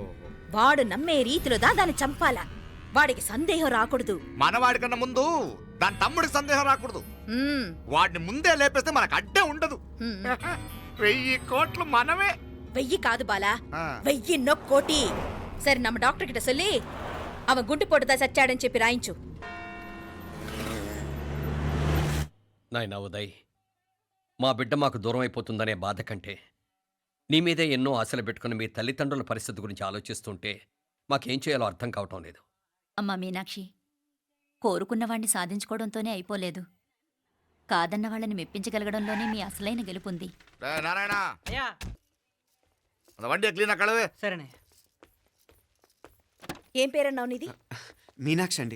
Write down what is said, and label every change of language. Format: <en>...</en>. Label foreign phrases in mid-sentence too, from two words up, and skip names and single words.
<te>వాడు నమ్మే రీతిలో దాన్ని చంపాలా. వాడికి సందేహం రాకూడదు. మనవాడి కన్నా ముందు దాని తమ్ముడికి సందేహం రాకూడదు. ఉమ్, వాడిని ముందే లేపేస్తే మనకు అడ్డే ఉండదు. ఉమ్. 1000 కోట్లు మనమే. 1000 కాదు బాలా, ఆ. 1000 కోటి. సరే</te> <ta>நம்ம டாக்டர் கிட்ட சொல்லி அவன்</ta> <te>గుండు పొట్టుదా చచ్చాడని చెప్పి రాయించు. నాయనా ఉదయ్, మా బిడ్డ మాకు దూరం అయిపోతుందనే బాధ కంటే నీ మీదే ఎన్నో ఆశలు పెట్టుకుని మీ తల్లిదండ్రుల పరిస్థితి గురించి ఆలోచిస్తుంటే మాకేం చేయాలో అర్థం కావటం లేదు. అమ్మా మీనాక్షి, కోరుకున్నవాణ్ణి సాధించుకోవడంతోనే అయిపోలేదు. కాదన్న వాళ్ళని మెప్పించగలగడంలోనే మీ అసలైన గెలుపుంది.</te> <ta>டேய், நாராயணா</ta> <te>అయ్యా</te> <ta>அந்த வண்டியை கிளீனா கழுவு.</ta> <te>సరేనే. ఏం పేరన్నావు నీది? మీనాక్షి అండి.</te>